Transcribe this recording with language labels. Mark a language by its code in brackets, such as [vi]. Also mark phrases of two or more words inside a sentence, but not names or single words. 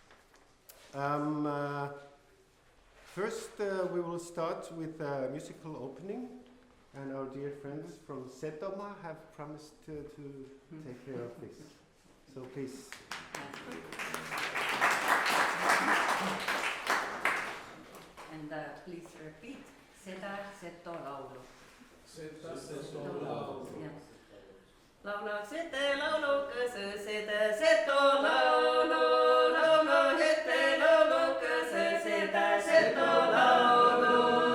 [en] First, we will start with a musical opening, and our dear friends from Setomaa have promised to take care of this. So please. And please repeat. [vro] Seda, seto, laulu. Seda, seto, laulu. [en] Yes. [vro] Laula, sete, laulu, kösö, seda, seto, laulu. Laula, hete, laulu, kösö, seda, seto, laulu.